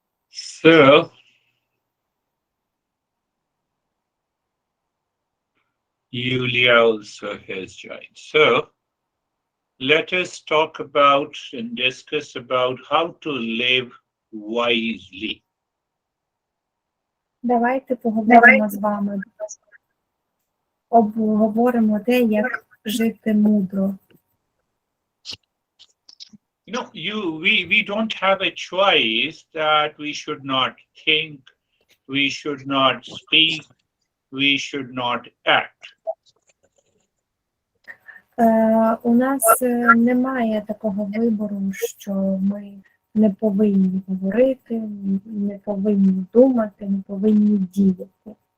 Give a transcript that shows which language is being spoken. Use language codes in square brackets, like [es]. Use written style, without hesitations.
[en] So, Yulia also has joined. So, let us talk about and discuss about how to live wisely. [uk] Давайте поговоримо з вами, обговоримо те, як жити мудро. [en] We don't have a choice that we should not think, we should not speak, we should not act. [uk] У нас немає такого вибору, що ми не повинні говорити, не повинні думати, не повинні діяти.